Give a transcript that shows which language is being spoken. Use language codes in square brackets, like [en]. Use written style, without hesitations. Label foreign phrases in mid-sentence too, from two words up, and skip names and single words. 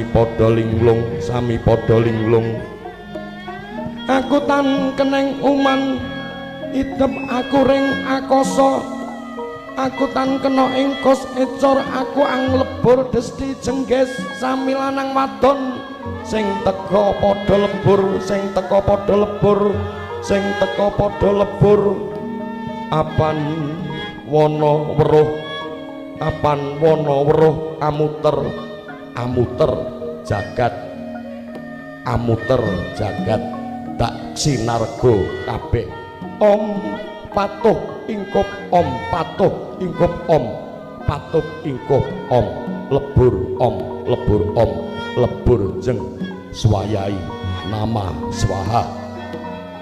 [jv] padha linglung sami padha linglung aku tan keneng uman idep aku ring akasa aku tan kena ing kos ecor aku anglebur desti jengges sami lanang wadon sing teka padha lebur sing teka padha lebur sing teka padha lebur apan wana weruh apan wana weruh amuter jagat tak sinarga kabeh Om patuh ingkup Om patuh ingkup Om patuh ingkup Om lebur Om lebur jeng swayai nama swaha